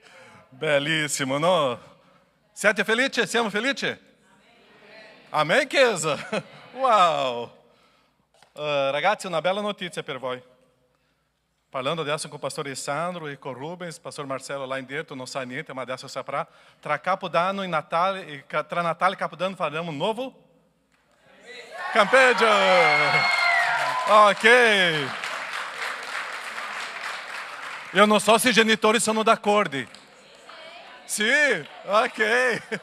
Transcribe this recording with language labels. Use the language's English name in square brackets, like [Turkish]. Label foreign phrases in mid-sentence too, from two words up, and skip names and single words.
[Italian] Bellissimo, no? Siete felici? Siamo felici? Amen, Chiesa? Wow! Ragazzi, una bella notizia per voi. Parlando adesso con il pastore Sandro e con Rubens, il pastor Marcelo [Portuguese] lá dentro [Italian] non sa niente, ma adesso saprà. Tra Capodanno e Natale, tra Natale e Capodanno faremo un nuovo campeggio. Ok. Io non so se i genitori sono d'accordo. Sì, ok.